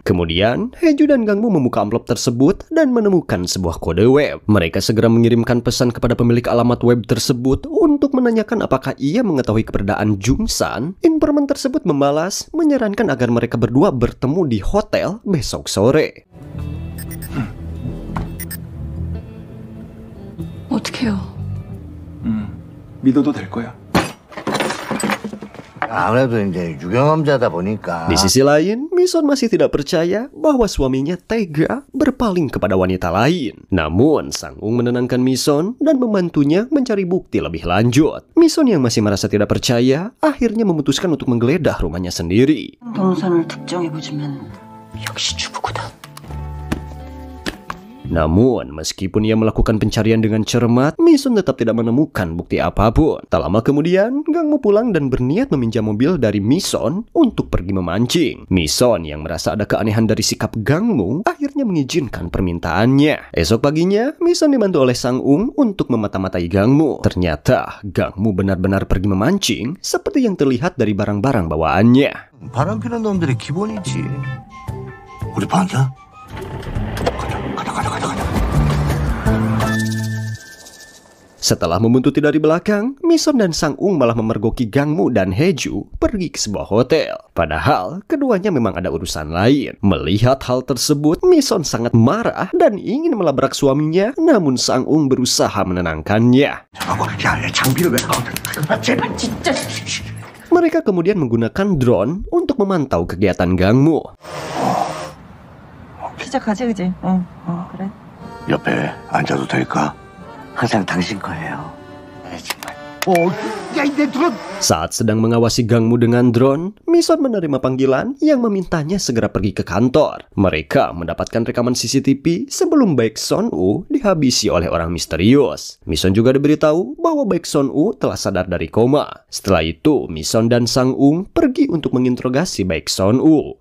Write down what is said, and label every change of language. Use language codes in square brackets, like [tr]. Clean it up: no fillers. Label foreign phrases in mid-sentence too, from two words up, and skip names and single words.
[id] Kemudian, Hae-ju dan Kang Mu membuka amplop tersebut dan menemukan sebuah kode web. Mereka segera mengirimkan pesan kepada pemilik alamat web tersebut untuk menanyakan apakah ia mengetahui keberadaan Jung San. Informan tersebut membalas menyarankan agar mereka berdua bertemu di hotel besok sore. [ko] 어떡해요? 믿어도 될 거야. 아무래도 이제 유경험자다 보니까. [id] Di sisi lain, Mison masih tidak percaya bahwa suaminya tega berpaling kepada wanita lain. Namun, Sang-ung menenangkan Mison dan membantunya mencari bukti lebih lanjut. Mison yang masih merasa tidak percaya, akhirnya memutuskan untuk menggeledah rumahnya sendiri. [ko] 동선을 특정해보지만 역시 주부구다. [id] Namun, meskipun ia melakukan pencarian dengan cermat, Mison tetap tidak menemukan bukti apapun. Tak lama kemudian, Kang Mu pulang dan berniat meminjam mobil dari Mison untuk pergi memancing. Mison yang merasa ada keanehan dari sikap Kang Mu akhirnya mengizinkan permintaannya. Esok paginya, Mison dibantu oleh Sang-ung untuk memata-matai Kang Mu. Ternyata, Kang Mu benar-benar pergi memancing seperti yang terlihat dari barang-barang bawaannya. [ko] 바람 피는 놈들이 기본이지. 우리 방이야? [id] Setelah membuntuti dari belakang, Mison dan Sang-ung malah memergoki Kang Mu dan Hae-ju pergi ke sebuah hotel. Padahal, keduanya memang ada urusan lain. Melihat hal tersebut, Mison sangat marah dan ingin melabrak suaminya, namun Sang-ung berusaha menenangkannya. Mereka kemudian menggunakan drone untuk memantau kegiatan Kang Mu. [ko] 시작하지, 그지? 그래. 옆에 앉아도 될까? 항상 당신 거예요. 정말. 야, 내 드론! [id] Saat sedang mengawasi Kang Mu dengan drone, Mison menerima panggilan yang memintanya segera pergi ke kantor. Mereka mendapatkan rekaman CCTV sebelum Baek Son-woo dihabisi oleh orang misterius. Mison juga diberitahu bahwa Baek Son-woo telah sadar dari koma. Setelah itu, Mison dan Sang-ung pergi untuk menginterogasi Baek Son-woo.